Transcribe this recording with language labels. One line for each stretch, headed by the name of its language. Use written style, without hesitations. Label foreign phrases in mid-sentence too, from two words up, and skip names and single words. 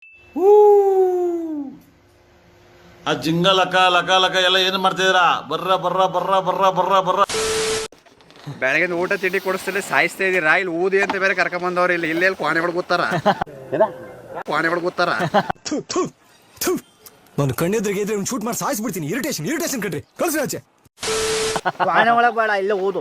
Kannada: ಆ ಜಿಂಗ ಲಕ ಲಕ ಲಕ ಎಲ್ಲ ಏನು ಮಾಡ್ತಿದ್ದೀರಾ? ಬರ್ರ ಬರ್ರ ಬರ್ರ ಬರ್ರ ಬರ್ರ ಬರ್ರ. ಬೆಳಗ್ಗೆ ಊಟ ತಿಂಡಿ ಕೊಡಿಸ್ತಿಲ್ಲ, ಸಾಯಿಸ್ತಾ ಇದೀರಾ. ಇಲ್ಲಿ ಊದಿ ಅಂತ ಬೇರೆ ಕರ್ಕೊಂಡ್ ಬಂದವ್ರು. ಇಲ್ಲಿ ಕ್ವಾನೆಗಳು ಗೊತ್ತಾರ, ಕ್ವಾನೆಗಳು ಗೊತ್ತಾರ. ನಾನು ಕಣ್ಣೆದ್ರಿಗೆ ಇದ್ರೆ ಶೂಟ್ ಮಾಡಿ ಸಾಯಿಸ್ಬಿಡ್ತೀನಿ. ಇರಿಟೇಷನ್ ಕಣ್ರಿ, ಕಳ್ಸಿ ಆಚೆ. ಕ್ವಾನೆ ಒಳಗೆ ಬೇಡ, ಇಲ್ಲೇ ಓದು.